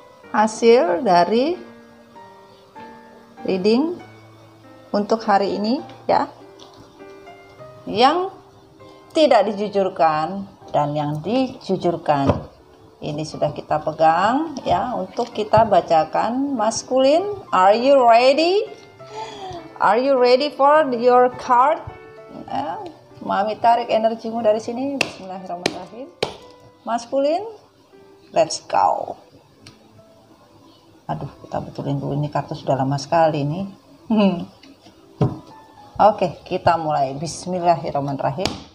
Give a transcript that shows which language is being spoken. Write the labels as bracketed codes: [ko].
[id] Hasil dari reading untuk hari ini ya. Yang tidak dijujurkan dan yang dijujurkan. Ini sudah kita pegang ya untuk kita bacakan maskulin. [en] Are you ready? Are you ready for your card? [id] Mami tarik energimu dari sini. [en] Bismillahirrahmanirrahim. Maskulin, let's go. [id] Aduh, kita betulin dulu, ini kartu sudah lama sekali nih. Oke, kita mulai. Bismillahirrahmanirrahim.